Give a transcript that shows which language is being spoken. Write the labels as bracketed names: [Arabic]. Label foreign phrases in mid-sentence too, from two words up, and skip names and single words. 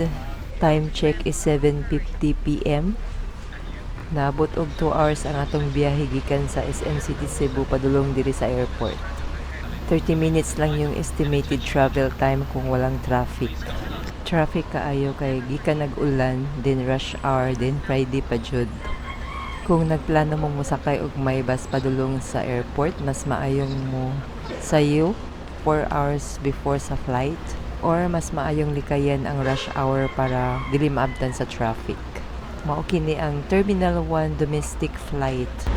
[English] Time check is 7:50 PM. [Cebuano] Naabot og 2 hours ang atong biyahe gikan sa SM City Cebu padulong diri sa airport. [English] 30 minutes [Filipino] lang yung [English] estimated travel time [Filipino] kung walang [English] traffic. [Cebuano] Traffic kaayo kay gikan nag-ulan, [English] then rush hour, then Friday [Cebuano] pa jud. Kung nagplano mong musakay og may bus padulong sa airport, mas maayong mo sayo 4 [English] hours before [Cebuano] sa flight, or mas maayong likayan ang [English] rush hour [Cebuano] para dili maabtan sa traffic. Mao kini ang Terminal 1 [English] domestic flight.